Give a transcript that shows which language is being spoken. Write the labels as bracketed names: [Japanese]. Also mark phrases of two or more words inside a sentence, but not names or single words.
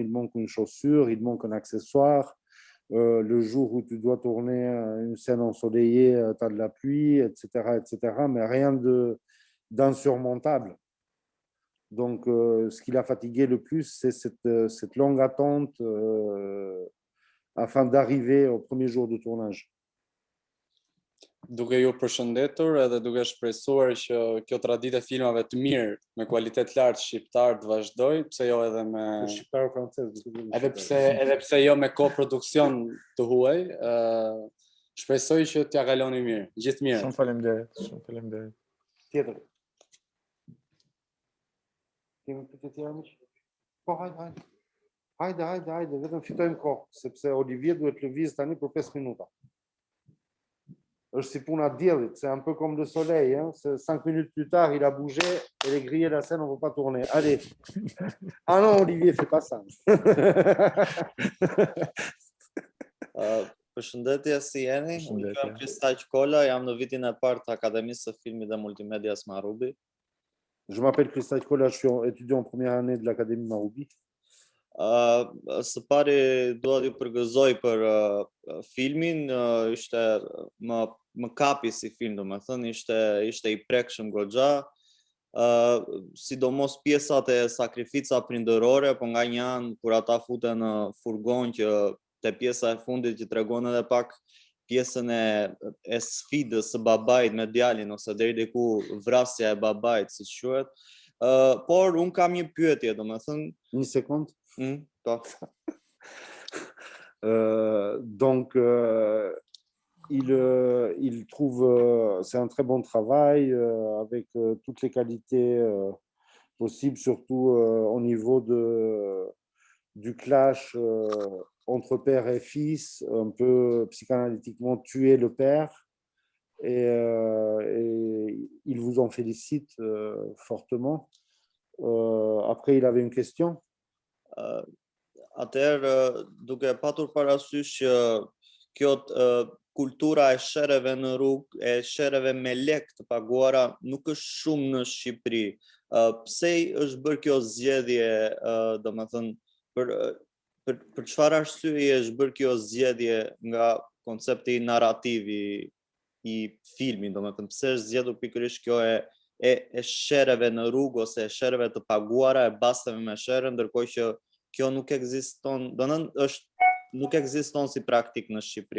[French] Il manque une chaussure, il manque un accessoire. Le jour où tu dois tourner une scène ensoleillée, tu as de la pluie, etc., mais rien d'insurmontable. Donc, ce qui l'a fatigué le plus, c'est cette longue attente afin d'arriver au premier jour de tournage. [Albanian] Duke ju përshëndetur edhe duke shpresuar që kjo traditë e filmave të mirë me kualitet lartë shqiptar të vazhdoj, pse jo edhe me shqiptar francez, edhe pse jo me koproduksion të huaj, shpresoj që t'ja kaloni mirë, gjithë mirë. Shumë faleminderit. Tjetër. Kemi pyetje tjera më? Po, hajde, vetëm fitojmë kohë, sepse Olivier duhet lëviz tani për 5 minuta. [French] C'est pour diellit, c'est un peu comme le soleil, hein? 5 minutes plus tard, il a bougé, elle est grillée la scène, on ne peut pas tourner. Allez. Ah non, Olivier, fais pas ça. [Albanian] Përshëndetje, si jeni? Unë jam Kristaq Kola, jam në vitin e parë të Akademisë së Filmit dhe Multimedias Marubi. [French] Je m'appelle Kristaq Kola, je suis étudiant en première année de l'Académie Marubi. [Albanian] Së pari dua t'ju përgëzoj për filmin, ishte më kapi si film, domethënë ishte i prekshëm goxha, sidomos pjesat e sakrifica prindërore, po nga një anë kur ata futen në furgon që te pjesa e fundit që tregon edhe pak pjesën e sfidës së babait me djalin ose deri diku vrasja e babait, siç quhet. Por un kam një pyetje, domethënë. [French] Une seconde. [Albanian] Po. [French] Donc, il trouve, c'est un très bon travail avec toutes les qualités possibles, surtout au niveau du clash entre père et fils, un peu psychanalytiquement tuer le père. Et il vous en félicite fortement. Après, il avait une question. [Albanian] Atëherë, duke patur parasysh që kjo kultura e shereve në rrugë, e shereve me lek të paguara nuk është shumë në Shqipëri. Pse është bërë kjo zgjedhje, domethënë për çfarë arsye është bërë kjo zgjedhje nga koncepti narrativ i filmit, domethënë pse është zgjedhur pikërisht kjo e shereve në rrugë ose e shereve të paguara, e basteve me shere, ndërkohë që kjo nuk ekziston, nuk ekziston si praktik në Shqipëri.